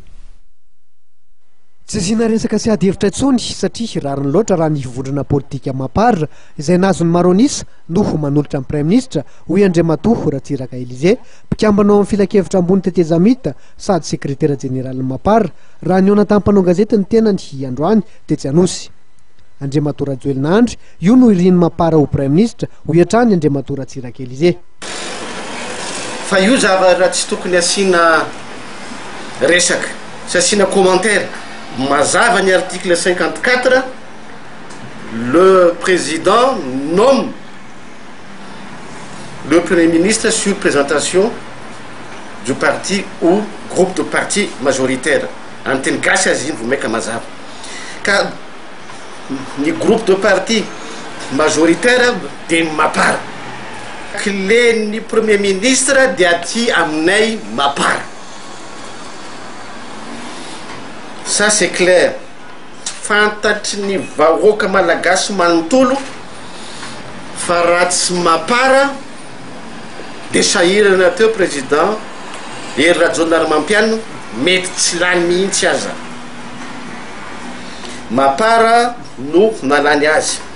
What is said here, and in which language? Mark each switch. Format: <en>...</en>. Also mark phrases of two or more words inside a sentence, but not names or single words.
<mg>Tsy zina resaka sy ady hevitra intsony satria rariny loatra raha ny vondrona politika mapara izay nazony maronisa noho manolotra amin'ny</mg> <fr>Prime Ministre</fr> <mg>hoe Andriamatoa Ratsiraka Élysée mpikambana ao amin'ny filakevitra ambony tetezamita sady sekretera jeneraly mapara raha ny ona tampanao gazety ny tenany androany tetsy anosy. Andriamatoa Rajoelinandry io no iriny mapara ho</mg> <fr>Prime Ministre</fr> <mg>ho iatrany Andriamatoa Ratsiraka Élysée. Fa io zavatra tsy tokony asiana resaka sy asiana commentaire.</mg> <fr>Mazava ny article 54, le président nomme le Premier ministre sur présentation du parti ou groupe de parti majoritaire.</fr> <mg>Anteny gasy azy iny vomeka mazava. Ka ny</mg> <fr>groupe de parti majoritaire</fr> <mg>de mapara. Clé ny</mg> <fr>Premier ministre</fr> <mg>de aty aminay mapara.</mg> <fr>Ça c'est clair.</fr> <mg>Fantatry ny vahoaka malagasy manontolo fa ratsy mapara de sahirana teo président ery Rajonarmampiano mety tsy lany mihitsy aza. Mapara no nalany azy.</mg>